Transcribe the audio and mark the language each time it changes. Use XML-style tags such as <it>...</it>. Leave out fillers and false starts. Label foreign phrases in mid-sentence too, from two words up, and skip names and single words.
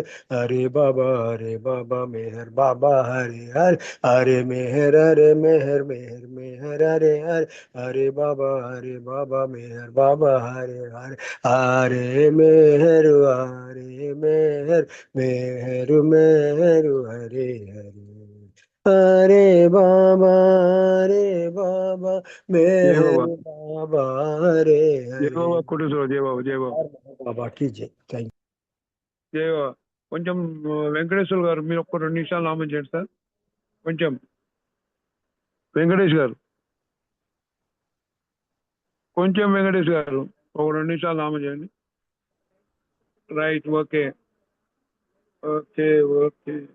<hi>हरे बाबा मेहर बाबा हरे हरे हरे मेहर मेहर मेहर मेहर हरे हरे हरे बाबा मेहर बाबा हरे हरे हरे मेहर मेहर मेहर मेहर हरे हरे हरे बाबा मेहर बाबा हरे</hi> <te>జై</te> <hi>हरे</hi> <te>బాబా కోటేశ్వరరావు. జై బాబా. జై బాబా.</te> <hi>बाबा की जय. थैंक</hi> <te>జై బాబా. కొంచెం వెంకటేశ్వర గారు మీరు ఒక్క 2 నిమిషాలు నామం చేయండి సార్. కొంచెం వెంకటేష్ గారు వెంకటేష్ గారు ఒక 2 నిమిషాలు నామం చేయండి. రైట్. ఓకే ఓకే ఓకే.</te>